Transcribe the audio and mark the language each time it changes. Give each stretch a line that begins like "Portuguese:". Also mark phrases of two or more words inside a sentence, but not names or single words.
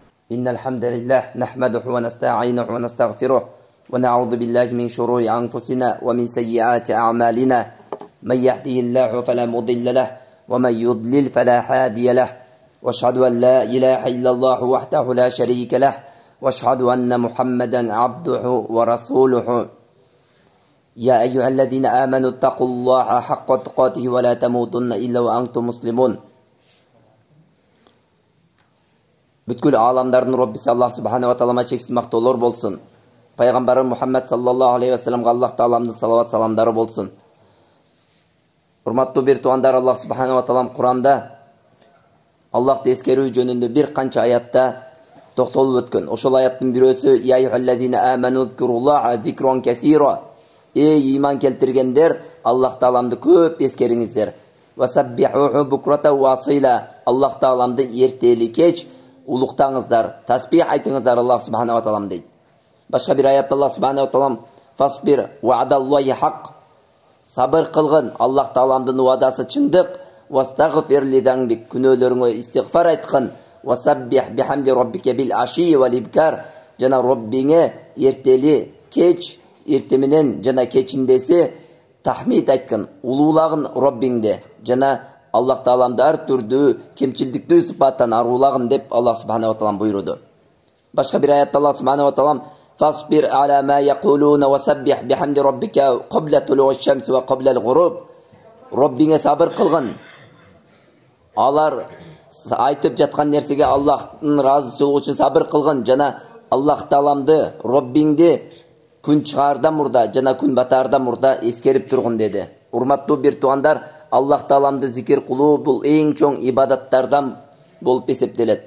Arabic: إن الحمد لله نحمده ونستعينه ونستغفره ونعوذ بالله من شرور أنفسنا ومن سيئات أعمالنا من يهده الله فلا مضل له ومن يضلل فلا هادي له واشهد أن لا إله إلا الله وحده لا شريك له واشهد أن محمدا عبده ورسوله يا أيها الذين آمنوا اتقوا الله حق تقاته ولا تموتن إلا وأنتم مسلمون.
Kyrgyz: Бүткүл аламдардын Роббиси Аллах
Arabic: سبحانه وتعالى
Kyrgyz: чексиз мактоолор болсун. Пайгамбары Мухаммад
Arabic: صلى الله عليه وسلم
Kyrgyz: Аллах тааламдын салават саламдары болсун. Урматтуу бир туугандар, Аллах
Arabic: سبحانه وتعالى
Kyrgyz: Куранда Аллахты эскерүү жөнүндө бир канча аятта токтолуп өткөн. Ошол аяттын бирөөсү
Arabic: يا أيها الذين آمنوا اذكروا الله ذكرا كثيرا.
Kyrgyz: Эй иман келтиргендер, Аллах тааламды көп эскериңиздер.
Arabic: وسبحوه بكرة وأصيلا.
Kyrgyz: Аллах тааламды эртели кеч улуктаңыздар, тасбих айтыңыздар Аллах
Arabic: سبحانه وتعالى
Kyrgyz: дейт. Башка бир аятта Аллах
Arabic: سبحانه وتعالى فاصبر وعد الله حق.
Kyrgyz: Сабыр кылгын, Аллах тааламдын уадасы чындык.
Arabic: واستغفر لذنبك,
Kyrgyz: күнөөлөрүңө истигфар айткын.
Arabic: وسبح بحمد ربك بالعشي والإبكار.
Kyrgyz: Жана Роббиңе эртели кеч, эрте менен жана кечиндеси тахмид айткын, улуулагын Роббиңде. Жана Аллах тааламды ар түрдүү кемчилдиктүү сыпаттан аруулагын деп Аллах
Arabic: سبحانه وتعالى
Kyrgyz: буйруду. Башка бир аятта
Arabic: الله سبحانه وتعالى فاصبر على ما يقولون وسبح بحمد ربك قبل طلوع الشمس وقبل الغروب.
Kyrgyz: Роббиңе сабыр кылгын. Алар айтып жаткан нерсеге Аллахтын ыраазычылыгы үчүн сабыр кылгын. Жана Аллах тааламды Роббиңди күн чыгаардан мурда жана күн батаардан мурда эскерип тургун деди. Урматтуу бир туугандар, Аллах тааламды зикир кылуу бул эң чоң ибадаттардан болуп эсептелет.